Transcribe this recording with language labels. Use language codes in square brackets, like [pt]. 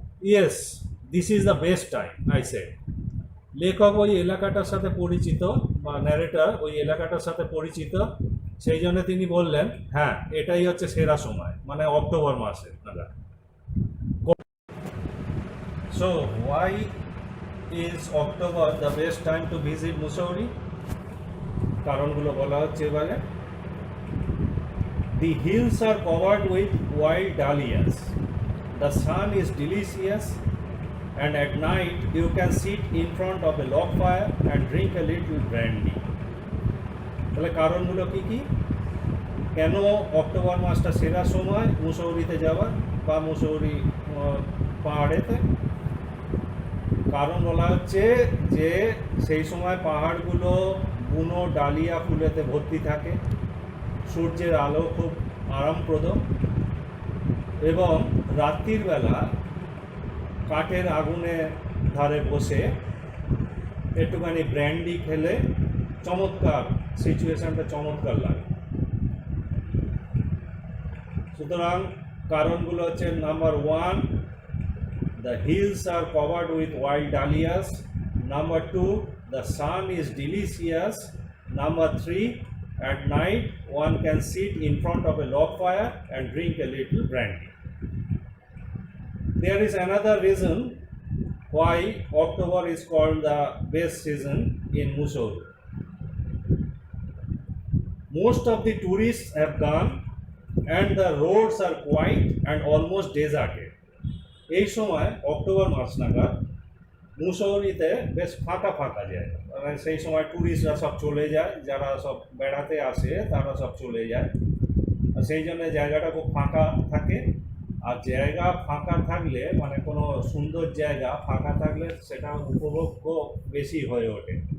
[en] Yes, this is the best time, I said. [bn] লেখক ওই এলাকাটার সাথে পরিচিত বা ন্যারেটর ওই এলাকাটার সাথে পরিচিত, সেই জন্য তিনি বললেন হ্যাঁ এটাই হচ্ছে সেরা সময়, মানে অক্টোবর মাসে নাগাদ। [en] So why is October the best time to visit Mussoorie? [bn] কারণগুলো বলা হচ্ছে এবারে। [en] The hills are covered with wild dahlias. The sun is delicious, and at night you can sit in front of a log fire and drink a little brandy. [bn] তাহলে কারণগুলো কি কি? কেন October মাসটা সেরা সময় মুসৌরিতে যাওয়ার বা মুসৌরি পাহাড়েতে? কারণ বলা হচ্ছে যে সেই সময় পাহাড়গুলো বুনো ডালিয়া ফুলেতে ভর্তি থাকে, সূর্যের আলো খুব আরামপ্রদ, এবং রাত্রির বেলা কাঠের আগুনে ধারে বসে একটুখানি ব্র্যান্ডি খেলে চমৎকার, সিচুয়েশনটা চমৎকার লাগে। সুতরাং কারণগুলো হচ্ছে number 1, [en] the hills are covered with wild dahlias. Number 2, the sun is delicious. Number 3, at night one can sit in front of a log fire and drink a little brandy. There is another reason why October is called the best season in Mussoorie. Most of the tourists have gone and the roads are quiet and almost deserted. [bn] এই সময় October মাস নাগাদ মুসৌরিতে বেশ ফাঁকা ফাঁকা জায়গা, মানে সেই সময় ট্যুরিস্টরা সব চলে যায়, যারা সব বেড়াতে আসে তারা সব চলে যায়, আর সেই জন্য জায়গাটা খুব ফাঁকা থাকে। আর জায়গা ফাঁকা থাকলে, মানে কোনো সুন্দর জায়গা ফাঁকা থাকলে সেটা উপভোগ্য বেশি হয়ে ওঠে।